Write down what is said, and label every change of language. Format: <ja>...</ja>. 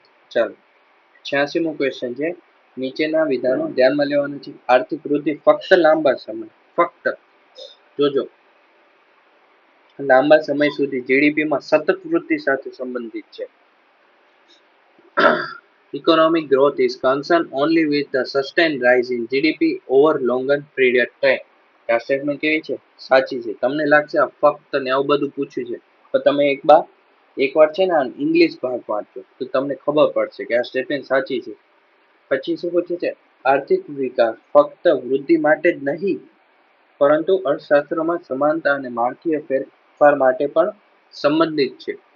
<gu>ચાલો 86મો ક્વેશ્ચન છે. નીચેના વિધાનો ધ્યાનમાં લેવાનું છે. આર્થિક વૃદ્ધિ ફક્ત લાંબા સમય ફક્ત જોજો લાંબા સમય સુધી જીડીપીમાં સતત વૃદ્ધિ સાથે સંબંધિત છે.</gu> <en>Economic growth is concerned only with the sustained rise in GDP over longer period time.</en> <gu>આ સ્ટેટમેન્ટ કેવી છે? સાચી છે. તમને લાગશે આ ફક્ત ને આવું બધું પૂછ્યું છે, તો તમે એકવાર છે ને ઇંગ્લિશ ભાગ વાંચો તો તમને ખબર પડશે કે આ સ્ટેટમેન્ટ સાચી છે. પછી શું પૂછ્યું છે? આર્થિક વિકાસ ફક્ત વૃદ્ધિ માટે જ નહીં, પરંતુ અર્થશાસ્ત્રમાં સમાનતા અને માળખીય ફેરફાર માટે પણ સંબંધિત છે.</gu>